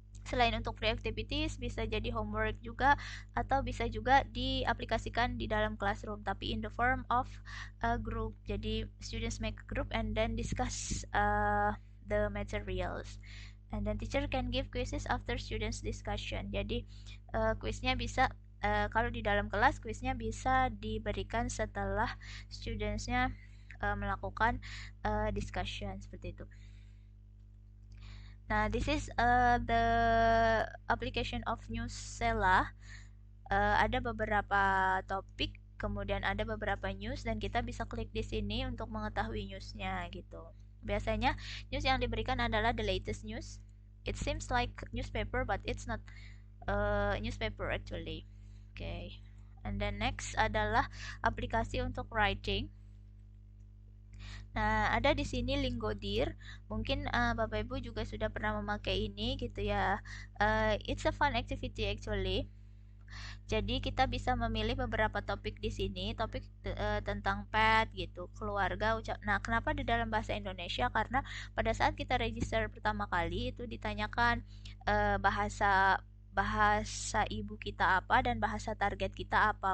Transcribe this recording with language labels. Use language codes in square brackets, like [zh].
[id] Selain untuk free activities, bisa jadi homework juga atau bisa juga diaplikasikan di dalam classroom tapi [en] in the form of a group. [id] Jadi [en] students make a group and then discuss the materials. And then teacher can give quizzes after students discussion. [id] Jadi quiznya bisa kalau di dalam kelas quiznya bisa diberikan setelah studentsnya melakukan discussion seperti itu. [en] Nah, this is the application of Newsela. [id] Ada beberapa topik, kemudian ada beberapa news, dan kita bisa klik di sini untuk mengetahui newsnya gitu. Biasanya news yang diberikan adalah [en] the latest news. It seems like newspaper, but it's not newspaper actually. Okay. And then next [id] adalah aplikasi untuk writing. Nah, ada di sini Lingodir. Mungkin Bapak Ibu juga sudah pernah memakai ini gitu ya. [en] It's a fun activity actually. [id] Jadi kita bisa memilih beberapa topik di sini, topik tentang pet gitu, keluarga, Nah, kenapa di dalam bahasa Indonesia? Karena pada saat kita register pertama kali itu ditanyakan bahasa ibu kita apa dan bahasa target kita apa.